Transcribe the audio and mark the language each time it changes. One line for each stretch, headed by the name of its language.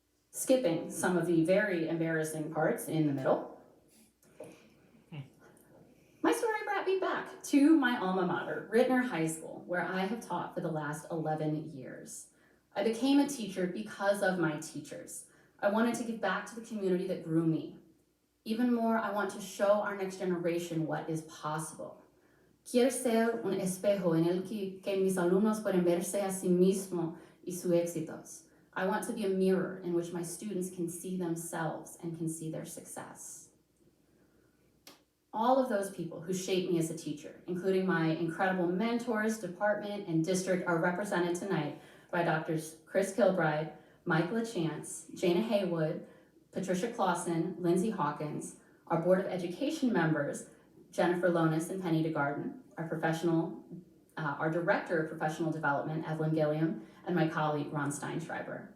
English: Skipping some of the very embarrassing parts in the middle, my story brought me back to my alma mater, Rittner High School, where I have taught for the last 11 years. I became a teacher because of my teachers. I wanted to give back to the community that grew me. Even more, I want to show our next generation what is possible.
Spanish: Quiero ser un espejo en el que mis alumnos pueden verse a sí mismos y sus éxitos.
English: I want to be a mirror in which my students can see themselves and can see their success. All of those people who shaped me as a teacher, including my incredible mentors, department, and district, are represented tonight by Drs. Chris Kilbride, Mike LaChance, Jana Haywood, Patricia Clausen, Lindsay Hawkins, our Board of Education members, Jennifer Lonis and Penny DeGarden, our Director of Professional Development, Evelyn Gilliam, and my colleague, Ron Steinschreiber.